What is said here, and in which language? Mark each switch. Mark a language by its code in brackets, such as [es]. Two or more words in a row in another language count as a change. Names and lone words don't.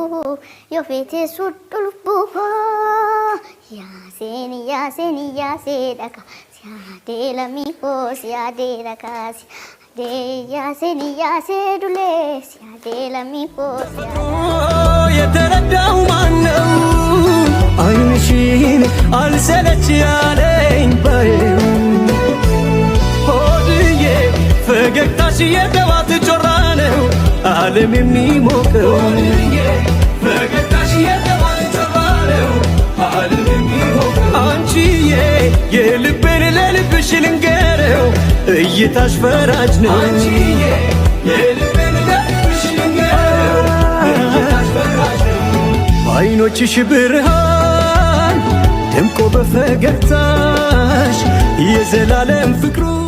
[om] yoo feete sudhulbuu hoo yaaseen dhaka siyaadee lamii hoo siyaadee dhaka siyaadee yaasee dulee siyaadee lamii hoo siyaadee [am] የተረዳው ማነው አይንሽን አልሰለች ያለኝ ባየው ሆድዬ ፈገግታሽ የጠዋት ጮራ ነው ዓለም የሚሞቀው ፈገግታሽ የጠዋት ጮራ ነው ዓለም የሚሞቀው አንቺዬ የልቤን ለልብሽ ልንገረው እይታሽ ፈራጅ ነው አንቺዬ የልቤን ለልብሽ ልንገረው እይታሽ ፈራጅ ነው በዓይኖችሽ ብርሃን ደምቆ በፈገግታሽ የዘላለም ፍቅሩ